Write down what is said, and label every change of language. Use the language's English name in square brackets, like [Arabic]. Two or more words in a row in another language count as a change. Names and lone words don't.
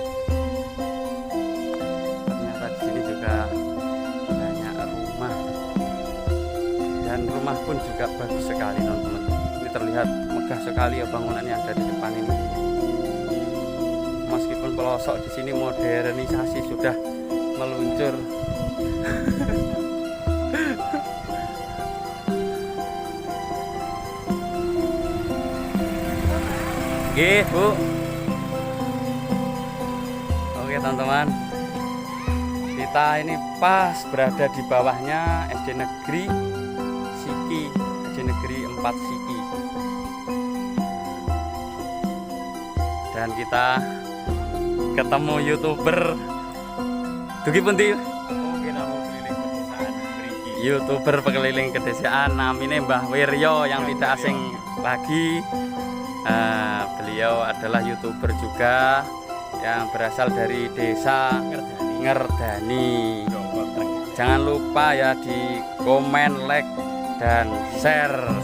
[Indonesian] Ternyata di sini juga banyak rumah. Dan rumah pun juga bagus sekali, teman-teman. Ini terlihat megah sekali ya bangunan yang ada di depan ini. Meskipun pelosok di sini modernisasi sudah meluncur. [Javanese] Nggih, Bu. [Indonesian] Oke, teman-teman. Kita ini pas berada di bawahnya SD Negeri SD Negeri 4 Siki. Dan kita ketemu YouTuber. [Javanese] Dugi pundi? [Indonesian] YouTuber pekeliling kedesaan namanya Mbah Wiryo yang tidak asing lagi. Beliau adalah YouTuber juga yang berasal dari desa Ngerdani. Jangan lupa ya di komen, like, dan share.